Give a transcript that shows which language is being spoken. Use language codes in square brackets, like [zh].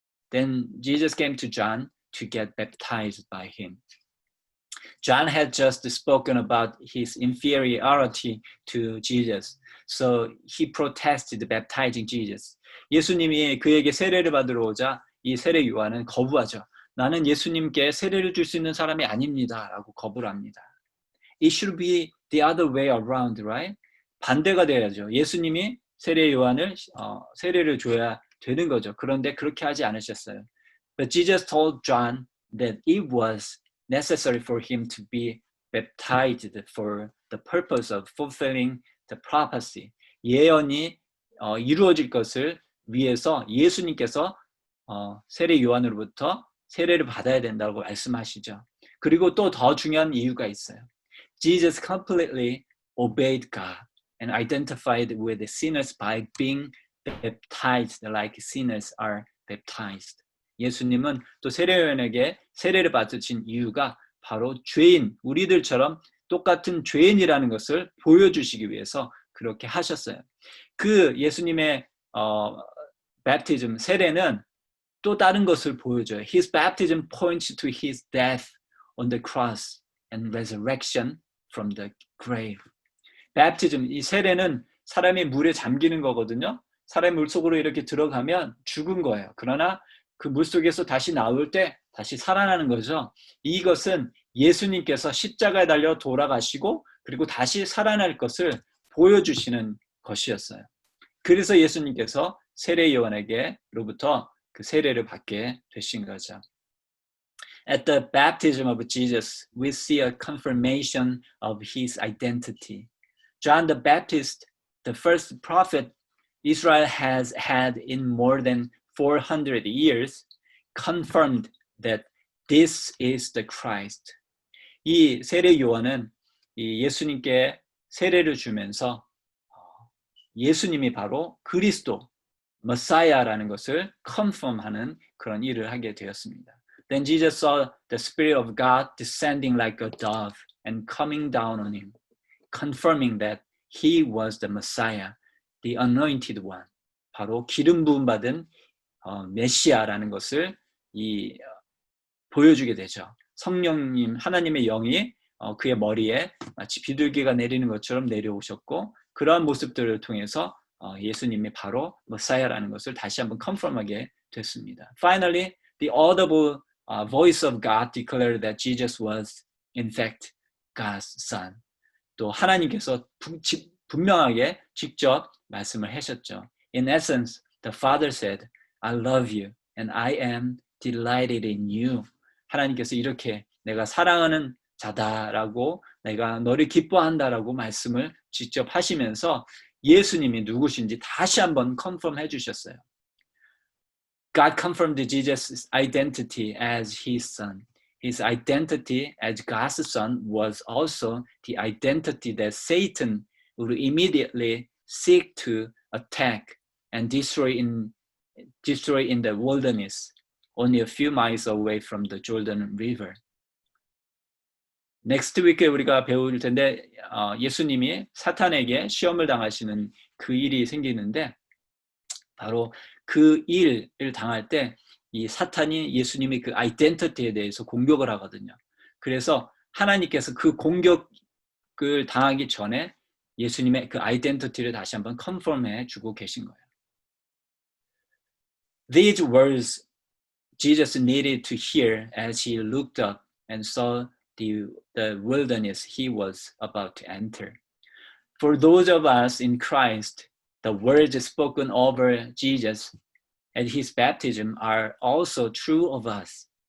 [en] Then Jesus came to John to get baptized by him. John had just spoken about his inferiority to Jesus, so he protested baptizing Jesus. [ko] 예수님이 그에게 세례를 받으러 오자 이 세례 요한은 거부하죠. 나는 예수님께 세례를 줄 수 있는 사람이 아닙니다. 라고 거부를 합니다. [en] It should be the other way around, right? [ko] 반대가 돼야죠. 예수님이 세례 요한을 세례를 줘야 되는 거죠. 그런데 그렇게 하지 않으셨어요. [en] But Jesus told John that it was necessary for him to be baptized for the purpose of fulfilling the prophecy. [ko] 예언이 이루어질 것을 위해서 예수님께서 세례 요한으로부터 세례를 받아야 된다고 말씀하시죠. 그리고 또 더 중요한 이유가 있어요. [en] Jesus completely obeyed God and identified with the sinners by being baptized like sinners are baptized. [ko] 예수님은 또 세례요한에게 세례를 받으신 이유가 바로 죄인, 우리들처럼 똑같은 죄인이라는 것을 보여주시기 위해서 그렇게 하셨어요. 그 예수님의 baptism, 세례는 또 다른 것을 보여줘요. [en] His baptism points to his death on the cross and resurrection from the grave. [ko] baptism, 이 세례는 사람이 물에 잠기는 거거든요. 사람이 물속으로 이렇게 들어가면 죽은 거예요. 그러나 그 물속에서 다시 나올 때 다시 살아나는 거죠. 이것은 예수님께서 십자가에 달려 돌아가시고 그리고 다시 살아날 것을 보여주시는 것이었어요. 그래서 예수님께서 세례 요한에게로부터 그 세례를 받게 되신 거죠. [en] At the baptism of Jesus, we see a confirmation of his identity. John the Baptist, the first prophet Israel has had in more than 400 years, confirmed that this is the Christ. [ko] 이 세례 요한은 이 예수님께 세례를 주면서 예수님이 바로 그리스도, 머사야라는 것을 컨펌하는 그런 일을 하게 되었습니다. [en] Then Jesus saw the Spirit of God descending like a dove and coming down on him, confirming that he was the Messiah, the anointed one. [ko] 바로 기름 부음 받은 메시아라는 것을 보여주게 되죠. 성령님, 하나님의 영이 그의 머리에 마치 비둘기가 내리는 것처럼 내려오셨고 그러한 모습들을 통해서 예수님이 바로 메시아라는 것을 다시 한번 컨펌하게 됐습니다. [en] Finally, the audible voice of God declared that Jesus was in fact God's son. [ko] 또 하나님께서 분명하게 직접 말씀을 하셨죠. [en] In essence, the Father said, I love you and I am delighted in you. [ko] 하나님께서 이렇게 내가 사랑하는 자다라고 내가 너를 기뻐한다라고 말씀을 직접 하시면서 예수님이 누구신지 다시 한번 컨펌해 주셨어요. [en] God confirmed Jesus' identity as his son. His identity as God's son was also the identity that Satan would immediately seek to attack and destroy in the wilderness, only a few miles away from the Jordan River. Next week에 [ko] 우리가 배울 텐데 예수님이 사탄에게 시험을 당하시는 그 일이 생기는데 바로 그 일을 당할 때 이 사탄이 예수님의 그 아이덴티티에 대해서 공격을 하거든요. 그래서 하나님께서 그 공격을 당하기 전에 예수님의 그 아이덴티티를 다시 한번 컨펌해 주고 계신 거예요. [en] These words Jesus needed to hear as he looked up and saw the wilderness he was about to enter. For those of us in Christ, the words spoken over Jesus at his baptism are also true of us.